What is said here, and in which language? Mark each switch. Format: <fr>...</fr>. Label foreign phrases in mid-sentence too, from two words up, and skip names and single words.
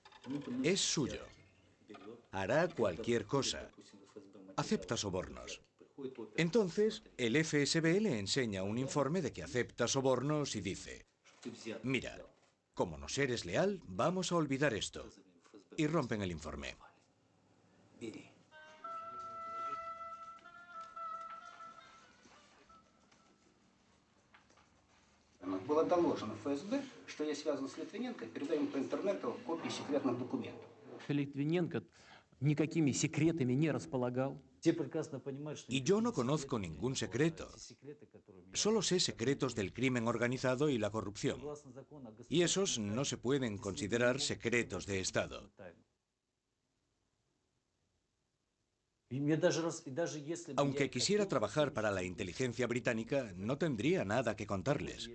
<es>Es suyo. Hará cualquier cosa. Acepta sobornos. Entonces, el FSB le enseña un informe de que acepta sobornos y dice: mira, como nos eres leal, vamos a olvidar esto. Y rompen el informe.</es> <ru>Было доложено ФСБ, что я связан с Литвиненко, передаю им по интернету копии секретных документов. Литвиненко никакими секретами не располагал.</ru> <es>Y yo no conozco ningún secreto. Solo sé secretos del crimen organizado y la corrupción. Y esos no se pueden considerar secretos de Estado. Aunque quisiera trabajar para la inteligencia británica, no tendría nada que contarles.</es>